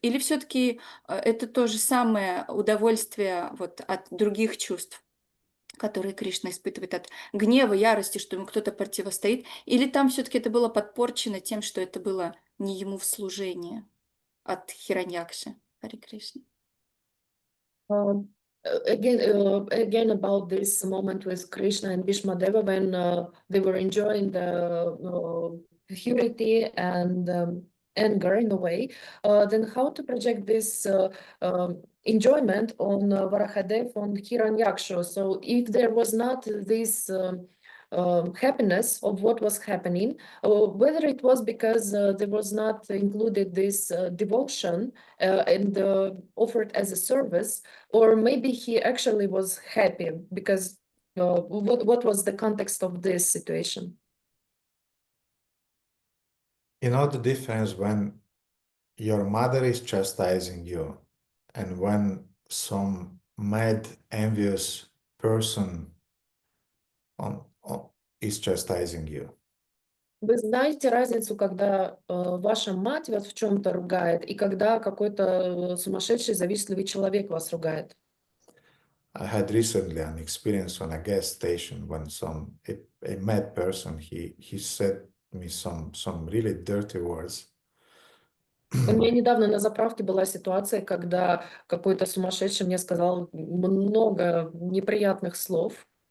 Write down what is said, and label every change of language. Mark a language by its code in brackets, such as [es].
[ru] Или все-таки это то же самое удовольствие от других чувств, которые Кришна испытывает, от гнева, ярости, что ему кто-то противостоит? Или там все-таки это было подпорчено тем, что это было не ему в служение от Хираньякши? Харе Кришна. [en] Again, about this moment with Krishna and Bhīṣmadeva when they were enjoying the purity and anger in a way, then how to project this enjoyment on Varahadev, on Hiranyaksha? So if there was not this happiness of what was happening, whether it was because there was not included this devotion and offered as a service, or maybe he actually was happy because what was the context of this situation? You know the difference when your mother is chastising you and when some mad, envious person is chastising you. [ru] Вы знаете разницу, когда ваша мать вас в чем-то ругает, и когда какой-то сумасшедший, завистливый человек вас ругает? [en] I had recently an experience on a gas station when a mad person he said me some really dirty words. [ru] У меня недавно на заправке была ситуация, когда какой-то сумасшедший мне сказал много неприятных слов.